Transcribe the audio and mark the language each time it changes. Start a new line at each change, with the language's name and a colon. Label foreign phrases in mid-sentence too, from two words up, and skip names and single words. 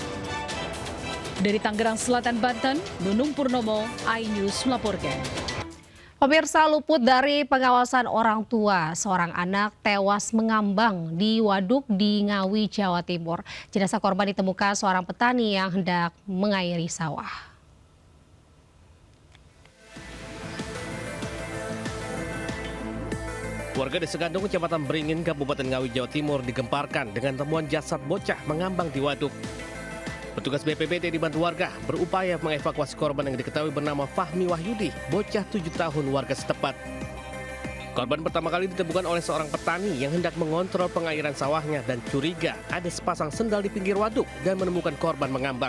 Indonesian: Dari Tangerang Selatan, Banten, Nunung Purnomo, iNews melaporkan. Pemirsa, luput dari pengawasan orang tua, seorang anak tewas mengambang di waduk di Ngawi, Jawa Timur. Jenazah korban ditemukan seorang petani yang hendak mengairi sawah. Warga Desa Gandung, Kecamatan Beringin, Kabupaten Ngawi, Jawa Timur digemparkan dengan temuan jasad bocah mengambang di waduk. Petugas BPBD dibantu warga berupaya mengevakuasi korban yang diketahui bernama Fahmi Wahyudi, bocah 7 tahun warga setempat. Korban pertama kali ditemukan oleh seorang petani yang hendak mengontrol pengairan sawahnya dan curiga ada sepasang sendal di pinggir waduk dan menemukan korban mengambang.